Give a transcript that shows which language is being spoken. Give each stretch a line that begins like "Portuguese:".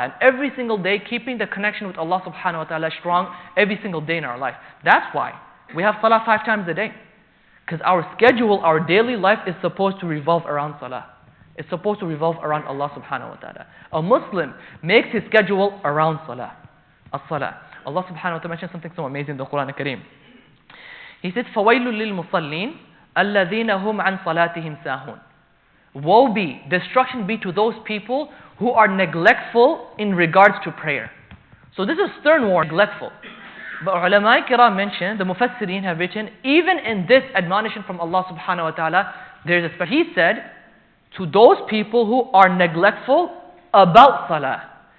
English: And every single day, keeping the connection with Allah subhanahu wa ta'ala strong every single day in our life. That's why we have salah 5 times a day. Because our schedule, our daily life is supposed to revolve around salah. It's supposed to revolve around Allah subhanahu wa ta'ala. A Muslim makes his schedule around salah. As-salah. Allah subhanahu wa ta'ala mentioned something so amazing in the Quran al-Kareem. He said,
Arabic: فَوَيْلٌ لِلْمُصَلِّينَ الَّذِينَ هُمْ عَنْ صَلَاتِهِمْ سَاهُونَ.
English: Woe be, destruction be to those people who are neglectful in regards to prayer. So this is stern warning, neglectful. But ulama kiram mentioned, the mufassirin have written, even in this admonition from Allah subhanahu wa ta'ala, there is a special. He said, to those people who are neglectful about salah.